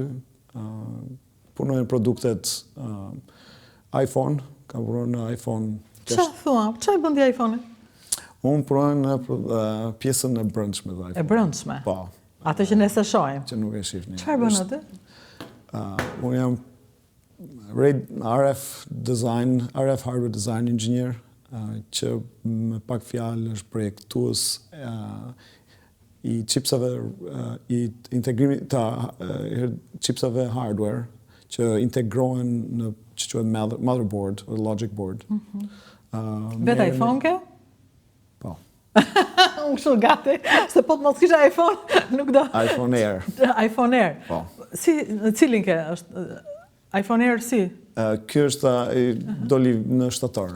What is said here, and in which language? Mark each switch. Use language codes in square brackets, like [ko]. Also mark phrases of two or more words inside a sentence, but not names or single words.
[sq] Punoj në produktet iPhone, kam punuar në iPhone. Çfarë thua? Çfarë bën ti iPhone-in? Unë punoj në pjesën e brendshme të iPhone. E brendshme? Po. Atë që ne shohim. Që nuk e shihni. Çfarë bën aty? Unë jam [en] RF hardware design engineer, [sq] që me pak fjalë është projektues i chipsave, i integrimit të chipsave hardware që integrohen në që quhet [en] motherboard, or logic board. [sq] Vetë iPhone ke? Po. Unë kështu gati, se po të mos kisha iPhone, nuk do. iPhone Air. iPhone Air. Po. Cilin ke? iPhone Air si? Ky është doli në shtator.